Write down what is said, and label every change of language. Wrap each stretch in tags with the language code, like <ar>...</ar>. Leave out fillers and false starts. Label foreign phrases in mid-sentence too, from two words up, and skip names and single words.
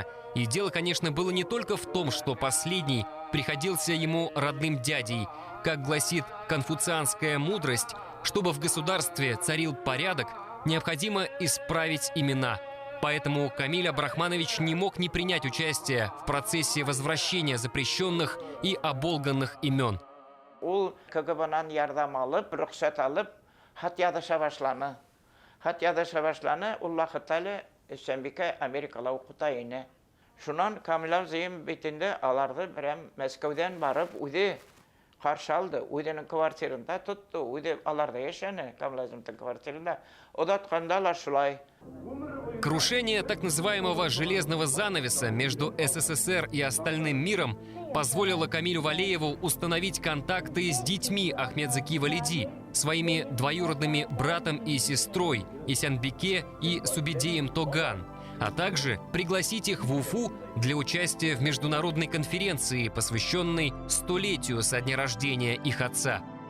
<ru>И дело, конечно, было не только в том, что последний приходился ему родным дядей. Как гласит конфуцианская мудрость, чтобы в государстве царил порядок, необходимо исправить имена. Поэтому Камиль Абрахманович не мог не принять участие в процессе возвращения запрещенных и оболганных имен.</ru> <tt>Ул КГБ-нан ярдам алып, рөхсәт алып, хат языша башланы. Хат языша башланы, ул вакытта Сөмбикә Америкала укыта ине. Шуннан Камил абзыем битендә аларды берәм Мәскәүдән барып, үзе каршы алды, үзенең квартирында тотты, үзе аларда яшәне, Камил абзыемнең квартирында. Одаткандалар шулай.</tt> <ru>Крушение так называемого «железного занавеса» между СССР и остальным миром позволило Камилю Валееву установить контакты с детьми Ахмедзаки Валиди, своими двоюродными братом и сестрой Исянбике и Субидеем Тоган, а также пригласить их в Уфу для участия в международной конференции, посвященной 100-летию со дня рождения их отца.</ru>